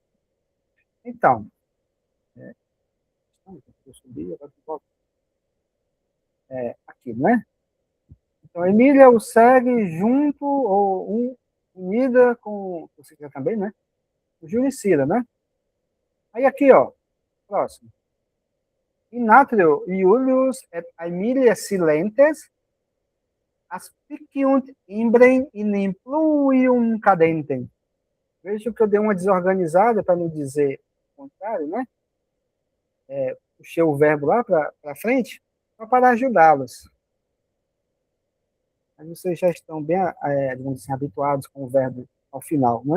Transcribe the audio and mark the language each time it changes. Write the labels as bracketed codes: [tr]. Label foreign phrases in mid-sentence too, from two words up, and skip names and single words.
[pt] Então, eu subi, agora eu volto. Aqui, né? Então, Emília o segue junto ou unida com, você quer também, né? O Juricida, né? Aí aqui, ó, próximo. [la] Inatrio Iulius et Aemilia silentes aspiciunt imbrem in impluium cadentem. [pt] Veja que eu dei uma desorganizada para não dizer o contrário, né? Puxei o verbo lá para frente para ajudá-los. Mas vocês já estão bem, digamos assim, habituados com o verbo ao final, né?